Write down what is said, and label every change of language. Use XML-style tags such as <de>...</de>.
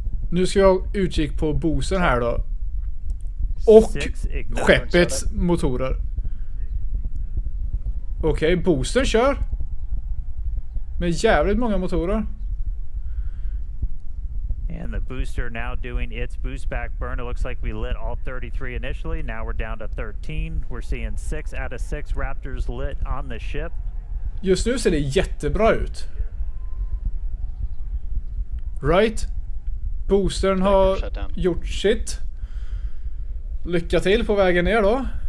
<sv>Nu ska jag utkik på Boostern här då. Och skeppets motorer. Okej, Boostern kör. Med jävligt många motorer.</sv> <en>And the booster now doing its boost back burn. It looks like we lit all 33 initially. Now we're down to 13. We're seeing 6 out of 6 Raptors lit on the ship.</en> <sv>Just nu ser det jättebra ut. Right. Boostern har gjort sitt. Lycka till på vägen ner då.</sv>